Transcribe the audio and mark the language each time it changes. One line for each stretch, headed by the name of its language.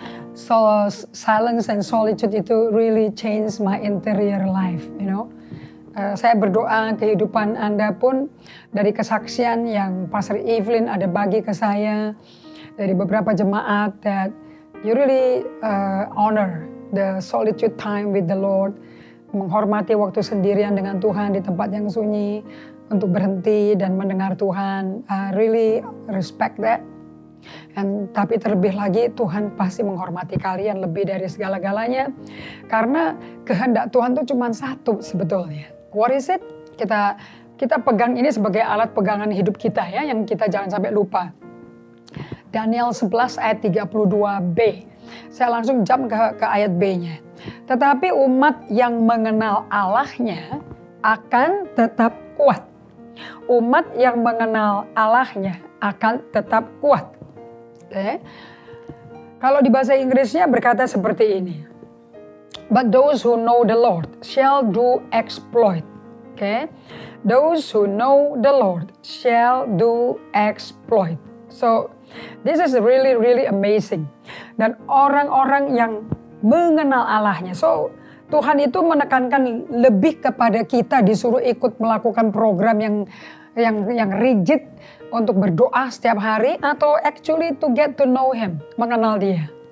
English: So silence and solitude itu really change my interior life, you know.
Indonesian: Saya berdoa kehidupan Anda pun dari kesaksian yang Pastor Evelyn ada bagi ke saya dari beberapa jemaat, that you really honor the solitude time with the Lord, menghormati waktu sendirian dengan Tuhan di tempat yang sunyi untuk berhenti dan mendengar Tuhan. I really respect that. Tapi terlebih lagi Tuhan pasti menghormati kalian lebih dari segala-galanya, karena kehendak Tuhan itu cuma satu sebetulnya. What is it? Kita pegang ini sebagai alat pegangan hidup kita ya, yang kita jangan sampai lupa. Daniel 11 ayat 32b. Saya langsung jump ke ayat B-nya. Tetapi umat yang mengenal Allahnya akan tetap kuat. Umat yang mengenal Allahnya akan tetap kuat. Okay. Kalau di bahasa Inggrisnya berkata seperti ini.
English: But those who know the Lord shall do exploit. Okay. Those who know the Lord shall do exploit. So this is really really amazing.
Indonesian: Dan orang-orang yang mengenal Allahnya. So Tuhan itu menekankan lebih kepada kita disuruh ikut melakukan program yang rigid untuk berdoa setiap hari, atau actually to get to know Him, mengenal Dia.